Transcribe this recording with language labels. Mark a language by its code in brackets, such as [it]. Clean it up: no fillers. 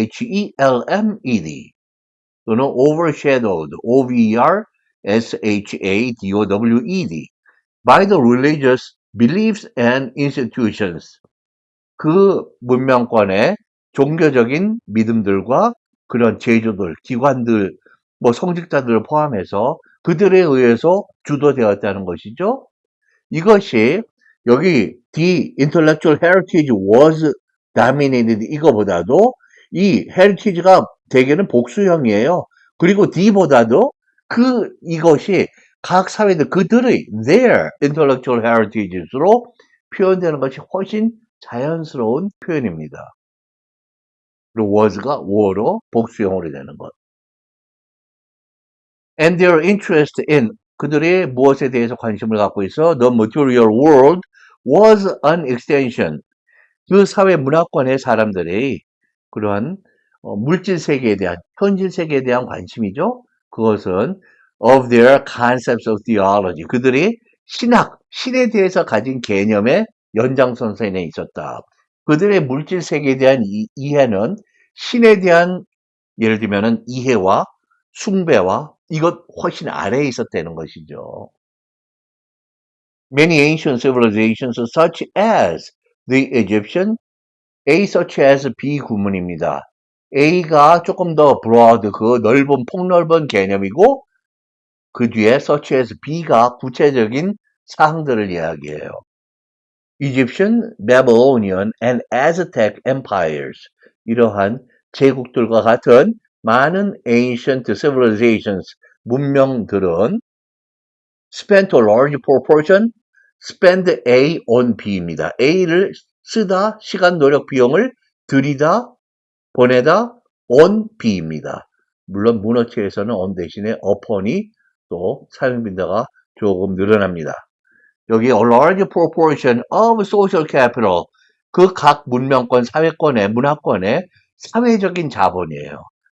[en] O-V-E-R-W-H-E-L-M-E-D [ko] 또는 [en] overshadowed, O-V-E-R-S-H-A-D-O-W-E-D by the religious beliefs and institutions. [ko] 그 문명권의 종교적인 믿음들과 그런 제조들, 기관들, 뭐 성직자들을 포함해서 그들에 의해서 주도되었다는 것이죠. 이것이 여기 [en] the intellectual heritage was dominated [ko] 이거보다도 이 heritage가 대개는 복수형이에요. 그리고 the보다도 이것이 각 사회들 그들의 [en] their intellectual heritages [ko] 로 표현되는 것이 훨씬 자연스러운 표현입니다. 그리고 was가 were로 복수형으로 되는 것. [en] and their interest in [ko] 그들이 무엇에 대해서 관심을 갖고 있어? [en] The material world was an extension. [ko] 그 사회 문화권의 사람들이 그러한 물질 세계에 대한 현실 세계에 대한 관심이죠. 그것은 [en] of their concepts of theology. [ko] 그들이 신에 대해서 가진 개념의 연장선상에 있었다. 그들의 물질 세계에 대한 이해는 신에 대한 예를 들면은 이해와 숭배와 이것 훨씬 아래에 있었다는 것이죠. [en] Many ancient civilizations such as the Egyptian, A such as B [ko] 구문입니다. A가 조금 더 broad, 그 넓은, 폭넓은 개념이고 그 뒤에 such as B가 구체적인 사항들을 이야기해요. [en] Egyptian, Babylonian, and Aztec empires. [ko] 이러한 제국들과 같은 많은 ancient civilizations, 문명들은 [en] spent a large proportion, spend A on B [ko] 입니다. A를 쓰다, 시간, 노력, 비용을 들이다, 보내다, on B입니다. 물론 문어체에서는 on 대신에 upon이 또 사용 빈도가 조금 늘어납니다. 여기 [en] a large proportion of social capital, [ko] 그 각 문명권, 사회권의, 문화권의 사회적인 자본이에요.